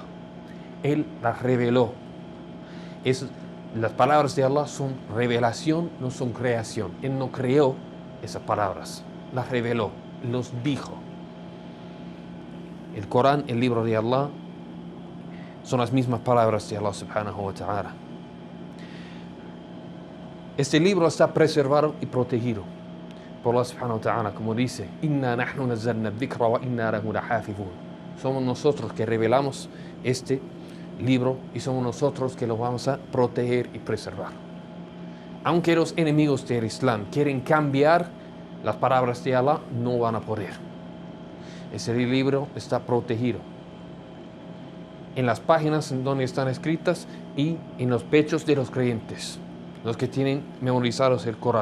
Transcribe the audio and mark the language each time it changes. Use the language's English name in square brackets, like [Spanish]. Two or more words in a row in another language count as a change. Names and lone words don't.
[Spanish] Él las reveló. Las palabras de Allah son revelación, no son creación. Él no creó esas palabras, las reveló, los dijo. El Corán, el libro de Allah, son las mismas palabras de Allah [Arabic] سبحانه وتعالى. [Spanish] Este libro está preservado y protegido por Allah [Arabic] سبحانه وتعالى, [Spanish] como dice, [Arabic] إنا نحن نزلنا الذكر وإنا له لحافظون. [Spanish] Somos nosotros que revelamos este libro y somos nosotros que lo vamos a proteger y preservar. Aunque los enemigos del Islam quieren cambiar las palabras de Allah, no van a poder. Ese libro está protegido en las páginas en donde están escritas y en los pechos de los creyentes, los que tienen memorizados el Corán.